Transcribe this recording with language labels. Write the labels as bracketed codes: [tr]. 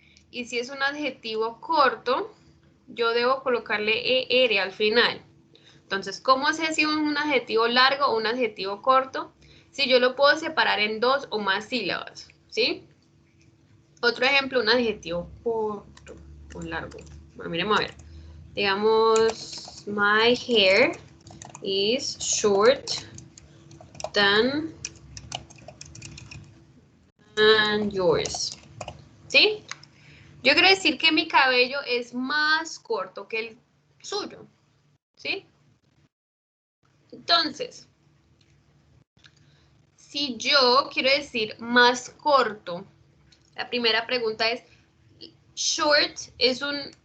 [es] Y si es un adjetivo corto, yo debo colocarle ER al final. Entonces, ¿cómo sé si es un adjetivo largo o un adjetivo corto? Si yo lo puedo separar en 2 o más sílabas, ¿sí? Otro ejemplo, un adjetivo corto o largo. Bueno, miremos a ver. [en] Digamos, my hair is short than yours. [es] ¿Sí? Yo quiero decir que mi cabello es más corto que el suyo. ¿Sí? Entonces, si yo quiero decir más corto, la primera pregunta es, short es un...